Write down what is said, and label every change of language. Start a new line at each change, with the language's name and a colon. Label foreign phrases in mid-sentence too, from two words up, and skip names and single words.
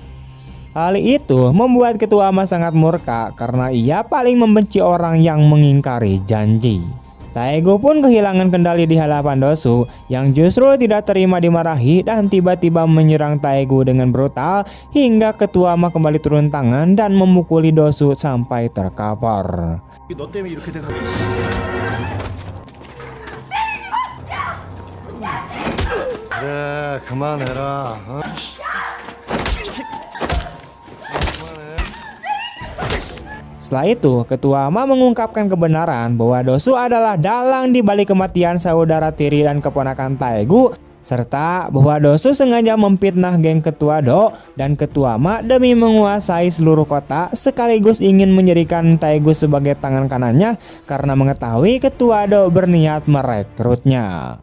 Indonesian: Hal itu membuat Ketua Ma sangat murka karena ia paling membenci orang yang mengingkari janji. Taegu pun kehilangan kendali di hadapan Dosu yang justru tidak terima dimarahi dan tiba-tiba menyerang Taegu dengan brutal hingga Ketua Ma kembali turun tangan dan memukuli Dosu sampai terkapar.
Korean: 너 때문에 이렇게 된 거야. 그래, 그만해라. 어?
Indonesian: Setelah itu, Ketua Ma mengungkapkan kebenaran bahwa Dosu adalah dalang di balik kematian saudara tiri dan keponakan Taegu, serta bahwa Dosu sengaja memfitnah geng Ketua Do dan Ketua Ma demi menguasai seluruh kota, sekaligus ingin menjadikan Taegu sebagai tangan kanannya karena mengetahui Ketua Do berniat merekrutnya.